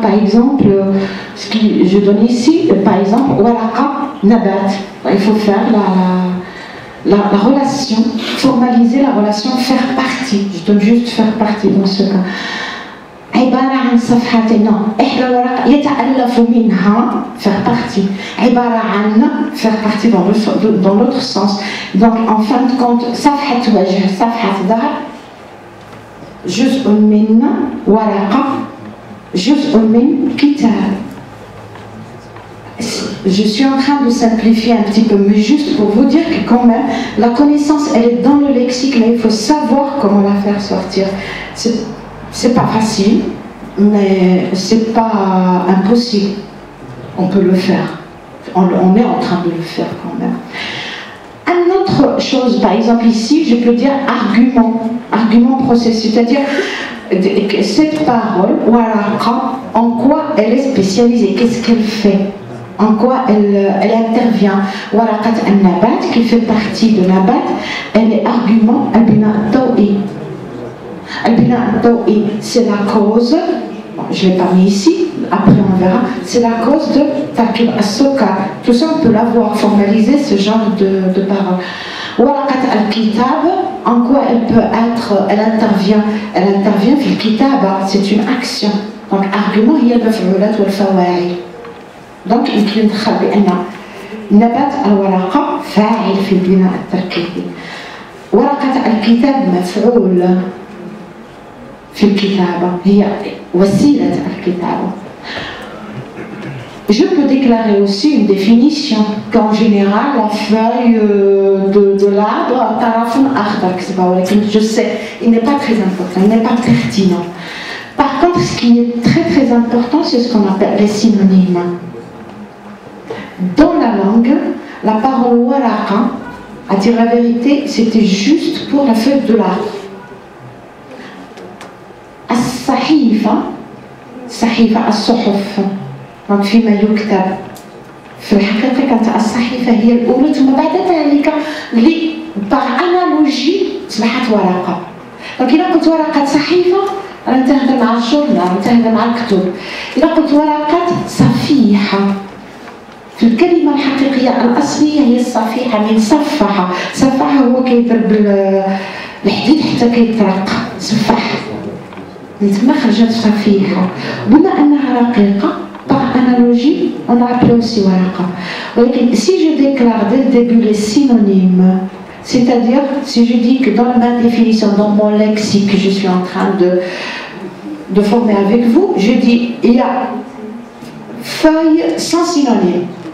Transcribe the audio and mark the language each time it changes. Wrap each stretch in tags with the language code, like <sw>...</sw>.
<fr>Par exemple, ce que je donne ici, par exemple, waraqa nabat. Il faut faire la relation, formaliser la relation, faire partie. Je donne juste faire partie dans ce cas.</fr> <ar>عبارة عن صفحتين إحدى الورق يتألف منها</ar> <fr>faire partie</fr> <ar>عبارة عن</ar> <fr>faire partie dans l'autre sens. Donc en fin de compte</fr> <ar>صفحة وجه صفحة ظهر جزء من ورقة جزء من كتاب.</ar> <fr>Je suis en train de simplifier un petit peu, mais juste pour vous dire que quand même la connaissance elle est dans le lexique, mais il faut savoir comment la faire sortir. C'est pas facile, mais c'est pas impossible. On peut le faire. On est en train de le faire quand même. Une autre chose, par exemple ici, je peux dire argument processus, c'est-à-dire cette parole, waraqa, en quoi elle est spécialisée, qu'est-ce qu'elle fait, en quoi elle intervient. Waraqat al-nabat, qui fait partie de nabat, elle est argument al-bina al-tawi. Al-bina al-tawi, c'est la cause, je l'ai pas mis ici, après on verra, c'est la cause de tarkib as-sukar. Tout ça on peut l'avoir, formaliser ce genre de parole. Waraqat al-kitab, en quoi elle peut être, elle intervient</fr> <ar>fil kitaba,</ar> <fr>c'est une action. Donc argument, il y a le</fr> <ar>maf'ulat wal fawa'il.</ar> <fr>Donc il faut</fr> <ar>ندخل بأن نبات الورقة فاعل في البناء التركيبي. ورقة الكتاب مفعول في الكتابة، هي وسيلة الكتابة.</ar> <fr>Je peux déclarer aussi une définition qu'en général la feuille de l'arbre</fr> <ar>tarafun akhdar,</ar> <fr>je sais, il n'est pas très important, il n'est pas pertinent. Par contre, ce qui est très très important, c'est ce qu'on appelle les synonymes. Dans la langue, la parole waraqa, à dire la vérité, c'était juste pour la feuille de l'arbre. As-sahifa,</fr> <ar>صحيفة الصحف دونك فيما يكتب في الحقيقة كانت الصحيفة هي الأولى ثم بعد ذلك اللي باغ أنالوجي أصبحت ورقة. دونك إلا قلت ورقة صحيفة أنا نتهدى مع الجورنال نتهدى مع الكتب. إلا قلت ورقة صفيحة في الكلمة الحقيقية الأصلية هي الصفيحة من صفحة. صفحة هو كيضرب الحديد حتى كيطرق صفح من تما خرجت صفيحة. بما أنها رقيقة</ar> <fr>par analogie on a appelé aussi ورقة. ولكن si je déclare dès le début les synonymes, c'est-à-dire si je dis que dans ma définition, dans mon lexique que je suis en train de former avec vous, je dis il y a feuille sans synonyme.</fr>